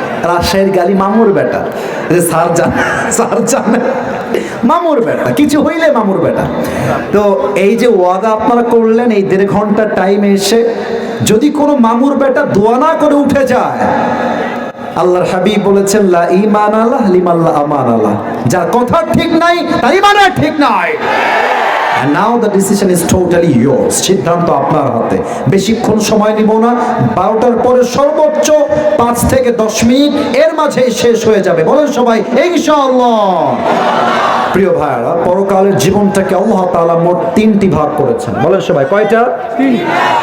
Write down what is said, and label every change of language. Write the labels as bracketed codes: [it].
[bn] রাজশাহীর গালি মামুর বেটা, স্যার জানে মামুর বেটা, কিছু হইলে মামুর বেটা। তো এই যে ওয়াদা আপনারা করলেন এই 1.5 ঘন্টার টাইমে এসে, যদি কোনো মামুর বেটা দোয়া না করে উঠে যায়, আল্লাহর হাবিব বলেছেন [ar] লা ঈমান আল্লাহ লিমান লা আমান আল্লাহ, [bn] যার কথা ঠিক নাই তার ঈমান ঠিক নাই। [en] And now the decision is totally yours. [bn] সিদ্ধান্ত আপনার হাতে। বেশিক্ষণ সময় নিব না, 12টার পরে সর্বোচ্চ 5 থেকে 10 মিনিট, এর মাঝেই শেষ হয়ে যাবে। বলেন সবাই ইনশাআল্লাহ। প্রিয় ভাইরা, পরকালের জীবনটাকে আল্লাহ তাআলা মোট 3টি ভাগ করেছেন। বলেন সবাই কয়টা? 3টা।